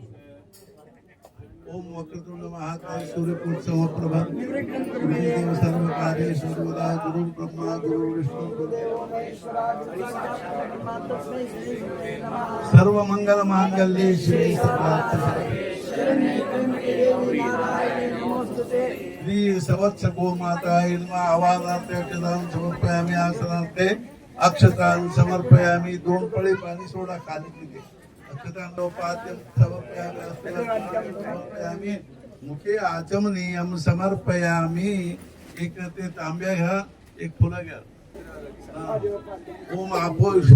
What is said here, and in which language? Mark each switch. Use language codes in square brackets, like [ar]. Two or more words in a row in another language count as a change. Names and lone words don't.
[sa] ओम वक्रतुंड महाकाय सूर्यकोट समप्रभ गुरुदेव सर्व कार्येषु सर्वदा गुरु ब्रह्मा गुरु विष्णु सर्व मंगल मांगल्ये श्री श्री सवत्स गोमाता इल्मा आवाजार्थे अक्षतां समर्पयामि. आसनार्थे अक्षतां समर्पयामि. [mr] दोन पळी पाणी सोडा खाली तिथे. [sa] अक्षतांडोपाद्यं समर्पयामि. मुखे आचमनीयं समर्पयामि. [mr] एक ते तांब्या घ्या, एक फुलं घ्या. [sa] ओम आपो